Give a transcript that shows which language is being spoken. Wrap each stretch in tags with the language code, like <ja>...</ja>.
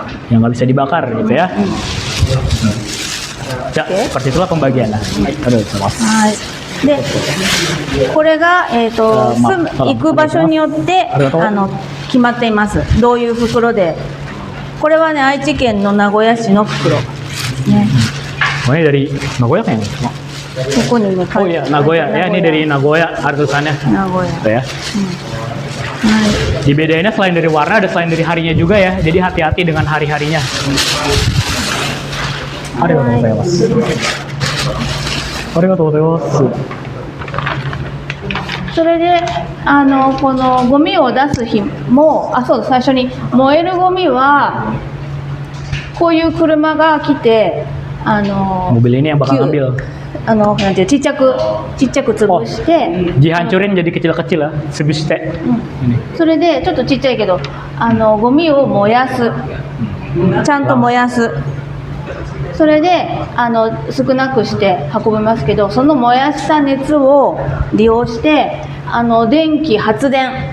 <id>yang nggak bisa dibakar gitu ya. Ya, Oke. seperti itulah pembagiannya. Aduh, maaf.</id> <ja>はい。で、これが、行く場所によってありがとう決まっています。どういう袋で。これはね、愛知県の名古屋市の袋。ね。</ja> <id>Oh ini dari Nagoya kayaknya.</id> <ja>ここにね、</ja> <id>Oh iya, Nagoya. Ya, ini dari Nagoya ada tulisannya.</id> <ja>名古屋。</ja> <id>Gitu ya.</id> <ja>はい。</ja> <id>Dibedainnya selain dari warna, ada selain dari harinya juga ya. Jadi hati-hati dengan hari-harinya.</id> <ja>Arigatou gozaimasu. Arigatou gozaimasu. それでこのゴミを出す日もそう最初に燃えるゴミはこういう車が来て</ja> <id>Mobil ini yang bakal ngambil.</id> <ja>なんていうちっちゃく潰して、</ja> <id>Dihancurin jadi kecil-kecil lah, sebiste.</id> <ja>それでちょっとちっちゃいけどゴミを燃やす、ちゃんと燃やす。それで少なくして運びますけど、その燃やした熱を利用して電気発電</ja>